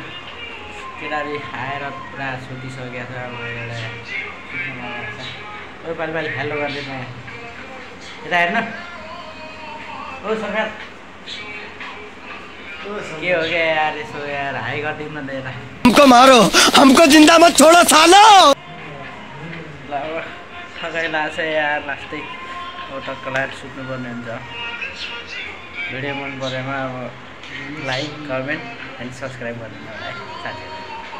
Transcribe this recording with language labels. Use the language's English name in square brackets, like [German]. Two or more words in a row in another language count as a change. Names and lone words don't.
[Nepali] केटारी आएर पुरा सुतिसकेको छ। अब एउटा सुत्नु लगाएको छ। ओ पालि हेलो गरिदिनु यहाँ। यता हेर्नु। ओ सरकार के हो क्या यार? यसो यार हाई गरिदिनु न त यता। [Hindi] हमको मारो, हमको जिंदा मत छोड़ो सालो। [Nepali] ल अब थकाइ लाग्छ यार लास्टै। अब टक्क लगाएर सुत्नुपर्ने हुन्छ। भिडियो मन परेमा अब [English] like, comment and subscribe [Nepali] गरिदिनु होला है साथीहरू।